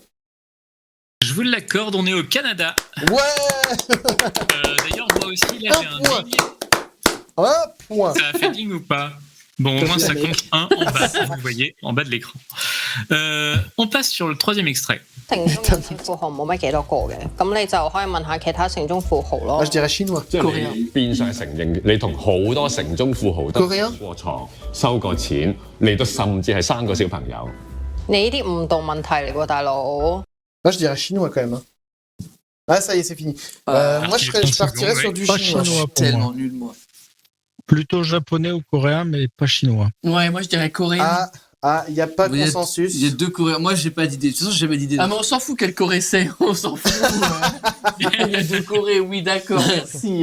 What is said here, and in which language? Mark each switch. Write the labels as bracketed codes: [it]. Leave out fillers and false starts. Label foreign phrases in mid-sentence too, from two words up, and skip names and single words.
[fr] Je vous l'accorde, on est au Canada. Ouais. D'ailleurs, moi aussi, là, j'ai Un un point. ding. Un point. Ça a fait ding ou pas? Bon, au moins, ça compte 1 en bas, vous voyez, en bas de l'écran. On passe sur le 3e extrait. [yue] 城中有錢富豪冇乜幾多個嘅，咁你就可以問下其他城中富豪咯 [fr] Ah, je。dirais chinois. [yue] 即係你變相承認你同好多城中富豪都 [fr] Coréen [yue] 過床、收過錢，你都甚至係生過小朋友。你呢啲誤導問題嚟喎，大佬。 [fr] Ah, je dirais chinois quand même. hein. Ah, ça y est, c'est fini. Moi, je partirais sur du Pas chinois. chinois pour Tellement moi. nul, moi. Plutôt japonais ou coréen, mais pas chinois. Ouais, moi je dirais coréen. Il n'y a pas de Il y a- consensus. Il y a 2 Coréens. Moi, j'ai pas d'idée. De toute façon, j'ai jamais d'idée. Ah mais on s'en fout quelle Corée c'est, on s'en fout. Il y a 2 Corées, oui d'accord, merci.